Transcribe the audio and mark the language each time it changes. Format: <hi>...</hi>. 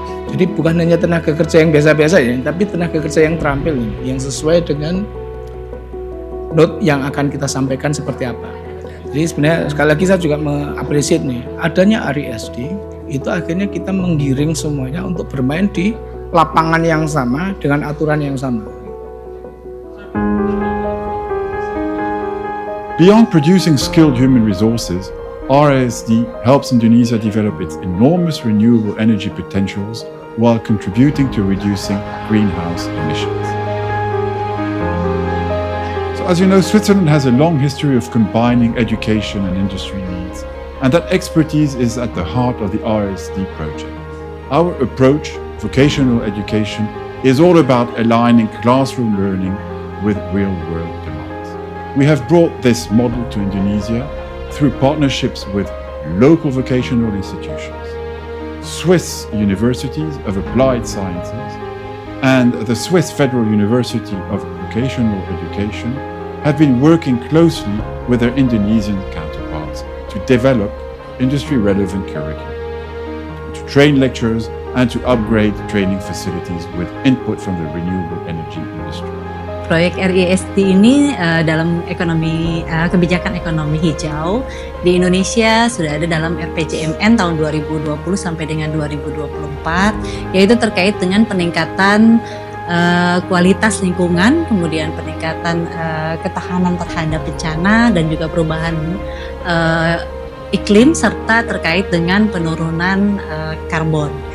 <id>Jadi bukan hanya tenaga kerja yang biasa-biasa ya, tapi tenaga kerja yang terampil nih, yang sesuai dengan note yang akan kita sampaikan seperti apa. Jadi sebenarnya sekali lagi saya juga mengapresiasi nih, adanya AESI itu akhirnya kita menggiring semuanya untuk bermain di lapangan yang sama dengan aturan yang sama.</id> <en>Beyond producing skilled human resources, RISD helps Indonesia develop its enormous renewable energy potentials while contributing to reducing greenhouse emissions. As you know, Switzerland has a long history of combining education and industry needs, and that expertise is at the heart of the ESD project. Our approach, vocational education, is all about aligning classroom learning with real-world demands. We have brought this model to Indonesia through partnerships with local vocational institutions, Swiss universities of applied sciences, and the Swiss Federal University of Vocational Education have been working closely with their Indonesian counterparts to develop industry-relevant curricula, to train lecturers and to upgrade training facilities with input from the renewable energy industry.</en> <id>Proyek RISD ini dalam kebijakan ekonomi hijau di Indonesia sudah ada dalam RPJMN tahun 2020 sampai dengan 2024, yaitu terkait dengan peningkatan kualitas lingkungan, kemudian peningkatan ketahanan terhadap bencana dan juga perubahan iklim serta terkait dengan penurunan karbon.</id>